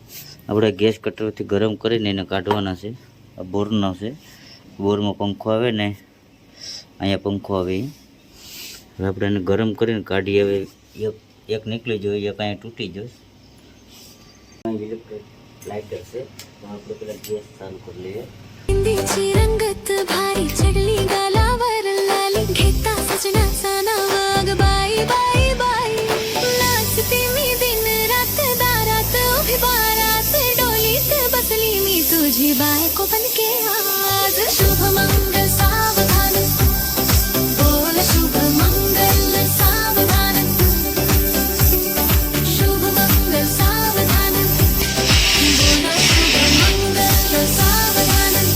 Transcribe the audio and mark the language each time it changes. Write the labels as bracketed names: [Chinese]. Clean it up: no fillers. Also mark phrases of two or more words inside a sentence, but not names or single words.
[Gujarati] આપણે ગેસ કટરથી ગરમ કરીને એને કાઢવાના છે. આ બોરનો છે, બોરમાં પંખો આવે ને અહીંયા પંખો આવે. હવે આપણે એને ગરમ કરીને કાઢીએ. હવે એક નીકળી જોઈએ, એક અહીંયા તૂટી જાય. ઇલેક્ટ્રિક લાઇટર છે, તો આપણે પેલા ગેસ ચાલુ કરી લઈએ. [Marathi] हिंदीची रंगत भारी चढली गालावर लाली घेता सजना साना वाग बाई बाई बाई नाचते मी दिन रात दारात उभी बारात डोलीत बसली मी तुझी बायको बनके आज शुभ मंगल सावधान बोल शुभ मंगल सावधान शुभ मंगल सावधान बोल शुभ मंगल सावधान